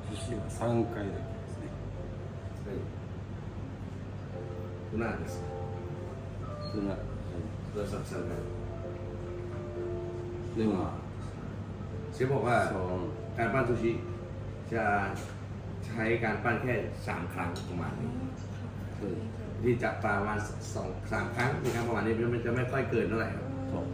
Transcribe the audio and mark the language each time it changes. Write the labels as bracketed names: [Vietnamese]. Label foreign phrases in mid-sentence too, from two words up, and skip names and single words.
[Japanese] は3回だけですね。 [Thai] ทูน่าです [Japanese] ツナ、 [Thai] เราสั่งสั่งกัน [Japanese] でも、 [Thai] เชฟบอกว่า [Japanese] そう、 [Thai] การปั้นซูชิจะใช้การปั้นแค่3 ครั้งประมาณนี้ [Japanese] そうです。 [Thai] ที่จับปลาประมาณ2-3 ครั้งในครั้งประมาณนี้มันจะไม่ค่อยเกินเท่าไหร่ครับ [Japanese] そう。